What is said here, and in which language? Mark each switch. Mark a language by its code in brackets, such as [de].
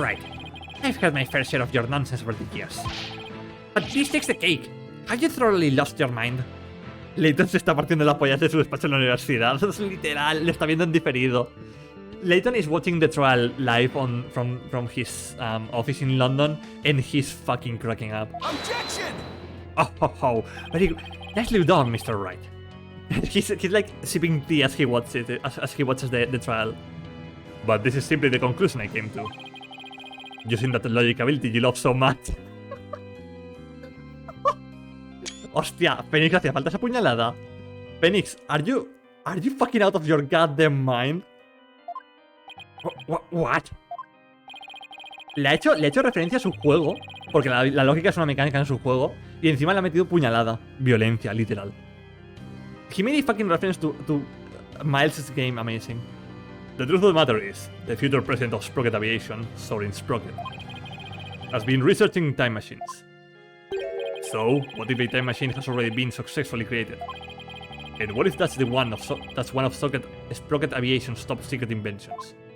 [en] Wright, I've heard my fair share of your nonsense over the years. But this takes the cake. Have you thoroughly lost your mind? [es] Layton se está partiendo la polla de su despacho en la universidad. Es literal, le está viendo en diferido. [en] Layton is watching the trial live from his office in London, and he's fucking cracking up. Objection! Oh, very good. Nicely done, Mr. Wright. he's like sipping tea as he watches the trial. But this is simply the conclusion I came to. Using that logic ability you love so much. [es] Hostia, Phoenix, hacía falta esa puñalada. [en] Phoenix, are you fucking out of your goddamn mind? What? [es] Le ha hecho referencia a su juego, porque la lógica es una mecánica en su juego, y encima le ha metido puñalada. Violencia, literal. [en] He made a fucking reference to Miles' game, amazing. The truth of the matter is, the future president of Sprocket Aviation, Soren Sprocket, has been researching time machines. So, what if a time machine has already been successfully created? And what if that's one of Sprocket Aviation's top secret inventions?